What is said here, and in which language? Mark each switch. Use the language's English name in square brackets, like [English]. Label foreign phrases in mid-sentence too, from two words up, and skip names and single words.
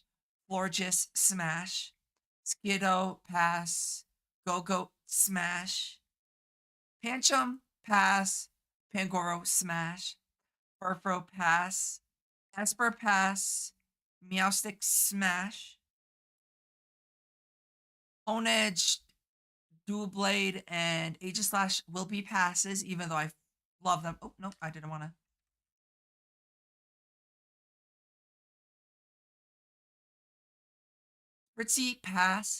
[English] Florges, smash. Skiddo, pass. Go-Go, smash. Pancham, pass. Pangoro, smash. Furfro, pass. Esper, pass. Meowstic, smash. Honedge, Dual Blade, and Aegislash will be passes, even though I love them. Oh, no, I didn't want to. Fritzy, pass.